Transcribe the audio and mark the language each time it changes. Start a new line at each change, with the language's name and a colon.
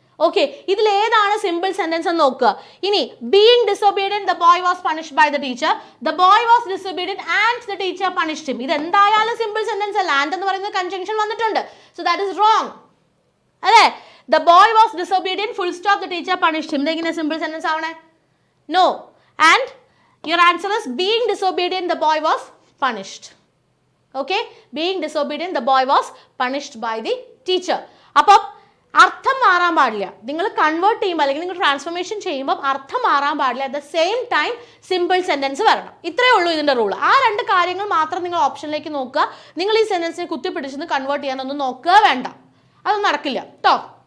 Malayalam: Okay, ഇതിൽ ഏതാണ് simple sentence എന്ന് നോക്കുക. ഇനി
English: Being disobedient the boy was punished by the teacher, the boy was disobedient and the teacher punished him.
Malayalam: ഇത് എന്തായാലും സിമ്പിൾ സെന്റൻസ് അല്ല. ആൻഡ് എന്ന് പറയുന്ന കൺജങ്ഷൻ വന്നിട്ടുണ്ട്.
English: so that is wrong
Malayalam: അല്ലേ.
English: The boy was disobedient full stop the teacher punished him.
Malayalam: ഇതെങ്ങനെ simple sentence ആവണേ? No.
English: And your answer is being disobedient the boy was punished. Okay, being disobedient the boy was punished by the teacher.
Malayalam: അപ്പം അർത്ഥം മാറാൻ പാടില്ല. നിങ്ങൾ convert ചെയ്യുമ്പോൾ അല്ലെങ്കിൽ നിങ്ങൾ transformation ചെയ്യുമ്പോൾ അർത്ഥം മാറാൻ പാടില്ല.
English: at the same time
Malayalam: simple sentence വരണം. ഇത്രയേ ഉള്ളൂ ഇതിൻ്റെ റൂൾ. ആ രണ്ട് കാര്യങ്ങൾ മാത്രം നിങ്ങൾ ഓപ്ഷനിലേക്ക് നോക്കുക. നിങ്ങൾ ഈ സെന്റൻസിനെ കുത്തിപ്പിടിച്ചെന്ന് കൺവേർട്ട് ചെയ്യാനൊന്നും നോക്കുക വേണ്ട. അതൊന്നും നടക്കില്ല കേട്ടോ.